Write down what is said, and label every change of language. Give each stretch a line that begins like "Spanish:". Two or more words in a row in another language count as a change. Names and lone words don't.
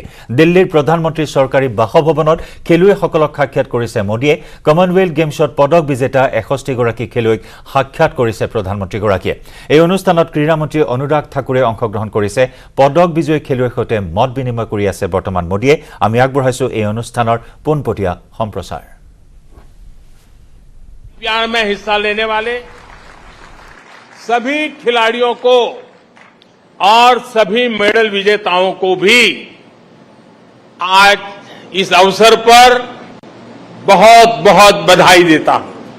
Assamese: দিল্লীৰ প্ৰধানমন্ত্ৰী চৰকাৰী বাসভৱনত খেলুৱৈসকলক সাক্ষাৎ কৰিছে মোদীয়ে। কমনৱেলথ গেমছত পদক বিজেতা 61 গৰাকী খেলুৱৈক সাক্ষাৎ কৰিছে প্ৰধানমন্ত্ৰীগৰাকীয়ে। এই অনুষ্ঠানত ক্ৰীড়ামন্ত্ৰী অনুৰাগ ঠাকুৰে অংশগ্ৰহণ কৰিছে। পদক বিজয়ী খেলুৱৈৰ সৈতে মত বিনিময় কৰি আছে বৰ্তমান মোদীয়ে। আমি আগবঢ়াইছো এই অনুষ্ঠানৰ পোনপটীয়া সম্প্ৰচাৰ।
Hindi: प्यार में हिस्सा लेने वाले सभी खिलाड़ियों को और सभी मेडल विजेताओं को भी आज इस अवसर पर बहुत बहुत बधाई देता हूं।